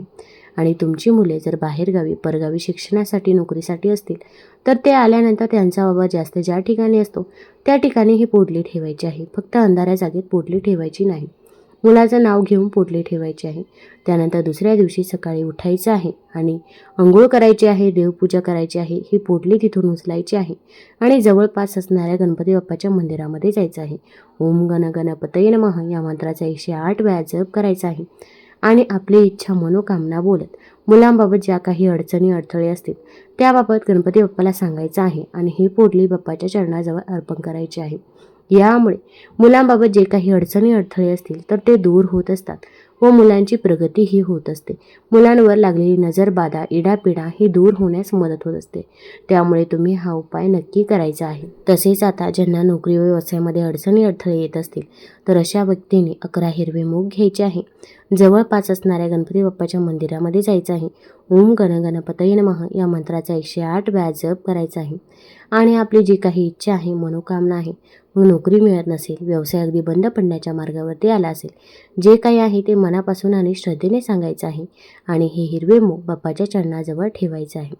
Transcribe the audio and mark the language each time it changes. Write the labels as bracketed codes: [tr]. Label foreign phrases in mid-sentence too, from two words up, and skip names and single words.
[mr] आणि तुमची मुले जर बाहेरगावी परगावी शिक्षणासाठी नोकरीसाठी असतील तर ते आल्यानंतर त्यांचा बाबा जास्त ज्या ठिकाणी असतो त्या ठिकाणी ही पोटली ठेवायची आहे. फक्त अंधाऱ्या जागेत पोटली ठेवायची नाही. मुलाचं नाव घेऊन पोटली ठेवायची आहे. त्यानंतर दुसऱ्या दिवशी सकाळी उठायचं आहे आणि अंघोळ करायची आहे, देवपूजा करायची आहे. ही पोटली तिथून उचलायची आहे आणि जवळपास असणाऱ्या गणपती बाप्पाच्या मंदिरामध्ये जायचं आहे. [sa] ओम गण गणपतये नमः [mr] या मंत्राचा 108 वेळा जप करायचा आहे आणि आपली इच्छा मनोकामना बोलत मुलांबाबत ज्या काही अडचणी अडथळे असतील त्याबाबत गणपती बाप्पाला सांगायचं आहे आणि ही पोटली बाप्पाच्या चरणाजवळ अर्पण करायची आहे. यामुळे मुलांबाबत जे काही अडचणी अडथळे असतील तर ते दूर होत असतात व मुलांची प्रगतीही होत असते. मुलांवर लागलेली नजरबाधा, इडापिडा ही दूर होण्यास मदत होत असते. त्यामुळे तुम्ही हा उपाय नक्की करायचा आहे. तसेच आता ज्यांना नोकरी व व्यवसायामध्ये अडचणी अडथळे येत असतील तर अशा व्यक्तींनी 11 हिरवे मूग घ्यायचे आहे. जवळपास असणाऱ्या गणपती बाप्पाच्या मंदिरामध्ये जायचं आहे. [sa] ओम गण गणपतये नमः [mr] या मंत्राचा 108 वेळा जप करायचा आहे आणि आपली जी काही इच्छा आहे, मनोकामना आहे, मग नोकरी मिळत नसेल, व्यवसाय अगदी बंद पडण्याच्या मार्गावरती आला असेल, जे काही आहे ते मनापासून आणि श्रद्धेने सांगायचं आहे आणि हे हिरवे मूग बाप्पाच्या चरणाजवळ ठेवायचं आहे.